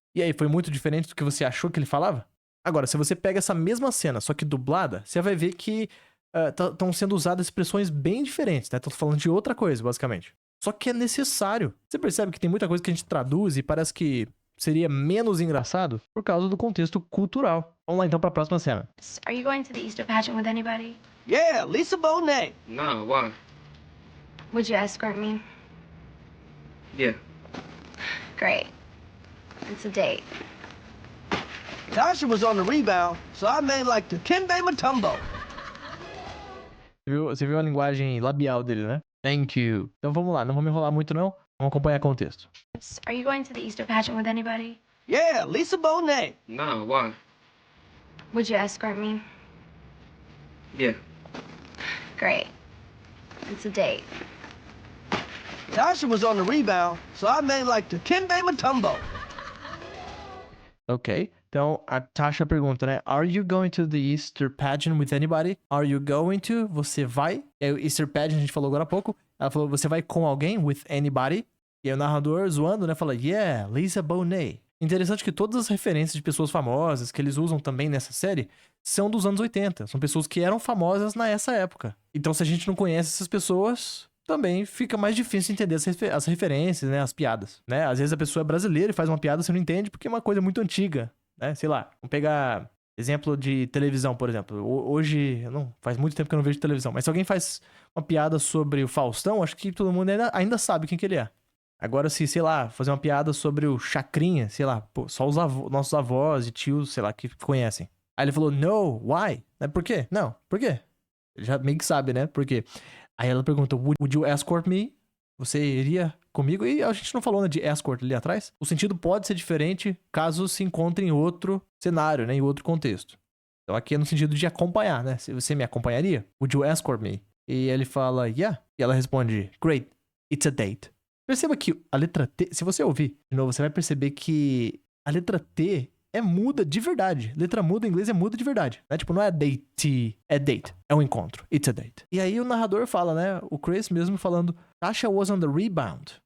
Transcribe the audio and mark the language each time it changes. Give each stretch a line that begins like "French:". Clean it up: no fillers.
Portuguese: E aí, foi muito diferente do que você achou que ele falava? Agora, se você pega essa mesma cena, só que dublada, você vai ver que estão sendo usadas expressões bem diferentes, né? Tô falando de outra coisa, basicamente. Só que é necessário. Você percebe que tem muita coisa que a gente traduz e parece que seria menos engraçado por causa do contexto cultural. Vamos lá então pra próxima cena.
English: Are you going to the Easter pageant with anybody? Yeah, Lisa Bonet. No, why? Would you escort me? Yeah. Great. It's a date. Tasha was on the rebound, so I made like the Kimbe Matumbo.
Portuguese: Você viu a linguagem labial dele, né?
English: Thank you.
Portuguese: Então vamos lá, não vamos enrolar muito não. Vamos acompanhar o contexto.
English: Are you going to the Easter pageant with anybody? Yeah, Lisa Bonet. No, why? Would you escort me? Yeah. Great. It's a date. Tasha was on the rebound, so I made like the Kimbe Matumbo. Ok.
Portuguese: Então, a Tasha pergunta, né?
English: Are you going to the Easter pageant with anybody? Are you going to?
Portuguese: Você vai? É o Easter pageant, a gente falou agora há pouco. Ela falou, você vai com alguém?
English: With anybody?
Portuguese: E aí o narrador, zoando, né? Fala,
English: yeah,
Portuguese: Lisa Bonet. Interessante que todas as referências de pessoas famosas que eles usam também nessa série são dos anos 80. São pessoas que eram famosas nessa época. Então, se a gente não conhece essas pessoas, também fica mais difícil entender as referências, né? As piadas, né? Às vezes a pessoa é brasileira e faz uma piada, você não entende porque é uma coisa muito antiga, né? Sei lá, vamos pegar exemplo de televisão, por exemplo. Hoje, faz muito tempo que eu não vejo televisão, mas se alguém faz uma piada sobre o Faustão, acho que todo mundo ainda sabe quem que ele é. Agora, se, sei lá, fazer uma piada sobre o Chacrinha, sei lá, pô, só os nossos avós e tios, sei lá, que conhecem. Aí ele falou,
English: no, why?
Portuguese: Por quê? Não, por quê? Ele já meio que sabe, né? Por quê? Aí ela pergunta,
English: would you escort me?
Portuguese: Você iria comigo? E a gente não falou, né, de escort ali atrás. O sentido pode ser diferente caso se encontre em outro cenário, né, em outro contexto. Então aqui é no sentido de acompanhar, né? Se você me acompanharia?
English: Would you escort me?
Portuguese: E ele fala,
English: yeah.
Portuguese: E ela responde,
English: great, it's a date.
Portuguese: Perceba que a letra T, se você ouvir de novo, você vai perceber que a letra T é muda de verdade. Letra muda em inglês é muda de verdade. Né? Tipo, não é date, é date. É um encontro.
English: It's a date.
Portuguese: E aí o narrador fala, né? O Chris mesmo falando,
English: Tasha was on the rebound.